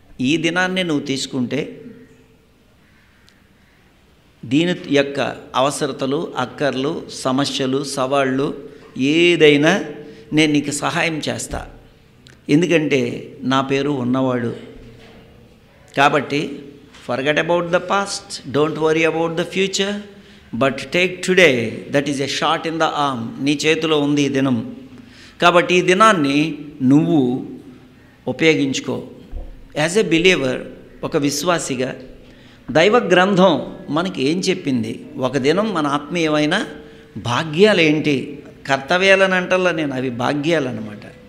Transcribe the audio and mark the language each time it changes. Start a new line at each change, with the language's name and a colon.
Telugu: ఈ దినాన్ని నువ్వు తీసుకుంటే దీని యొక్క అవసరతలు, అక్కర్లు, సమస్యలు, సవాళ్ళు ఏదైనా నేను నీకు సహాయం చేస్తా, ఎందుకంటే నా పేరు ఉన్నవాడు. కాబట్టి
English: forget about the past, don't worry about the future, but take today, that is a shot in the arm.
Telugu: నీ చేతిలో ఉంది ఈ దినం, కాబట్టి ఈ దినాన్ని నువ్వు ఉపయోగించుకో.
English: as a believer,
Telugu: ఒక విశ్వాసిగా దైవ గ్రంథం మనకి ఏం చెప్పింది? ఒక దినం మన ఆత్మీయమైన భాగ్యాలు ఏంటి? కర్తవ్యాలని అంటల్లా నేను, అవి భాగ్యాలన్నమాట.